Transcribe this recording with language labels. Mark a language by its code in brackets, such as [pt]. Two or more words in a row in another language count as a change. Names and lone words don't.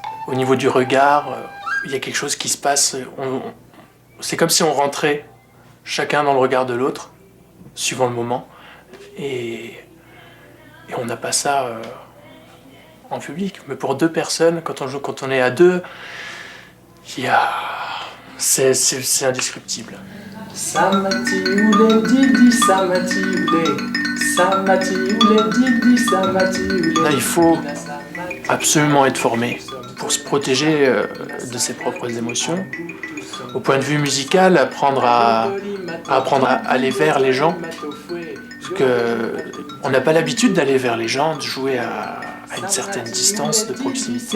[fr] Au niveau du regard, il y a quelque chose qui se passe, c'est comme si on rentrait chacun dans le regard de l'autre, suivant le moment. Et on n'a pas ça en public. Mais pour deux personnes, quand on est à deux, c'est indescriptible. Samati oulé didi, samati oulé, samati oulé didi, samati oulé. Là, il faut absolument être formé pour se protéger de ses propres émotions. Au point de vue musical, apprendre à aller vers les gens. Parce qu'on n'a pas l'habitude d'aller vers les gens, de jouer à une certaine distance de proximité.